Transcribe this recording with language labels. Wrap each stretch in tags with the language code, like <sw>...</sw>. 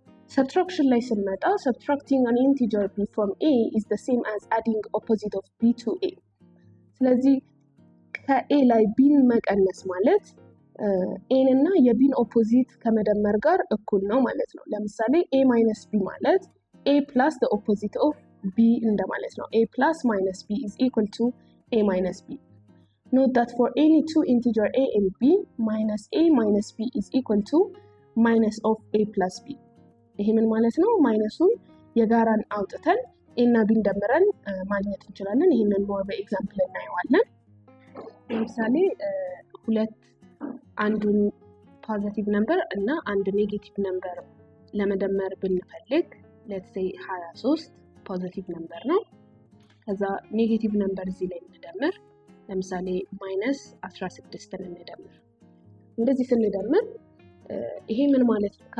<en>Subtraction ላይ ስንመጣ subtracting an integer b from a is the same as adding opposite of b to a።</en> <am>ስለዚህ ከa ላይ bን መቀነስ ማለት a እና የbን ኦፖዚት ከመደመር ጋር እኩል ነው ማለት ነው።</am> <en>ለምሳሌ a minus b ማለት a plus the opposite of b</en> <am>እንደማለት ነው።</am> <en>a plus minus b is equal to a minus b. Note that for any two integer a and b, minus a minus b is equal to minus of a plus b.</en> <am>ይሄ ምን ማለት ነው? ማይነሱን የጋራን አውጥተን a እና b ደምረን ማግኘት እንችላለን። ይሄንን ሞር በኤግዛምፕል እናየዋለን። ለምሳሌ ሁለት አንዱን ፖዚቲቭ ነምበር እና አንድ ኔጌቲቭ ነምበር ለመደመር ብንፈልግ let's say 23 ፖዚቲቭ ነምበር ነው። ከዛ ኔጌቲቭ ነምበር እዚህ ላይ እንደምር ለምሳሌ -16 እንደምር። እንደዚህ ስንደምር ይሄ ምን ማለት ነው?</am>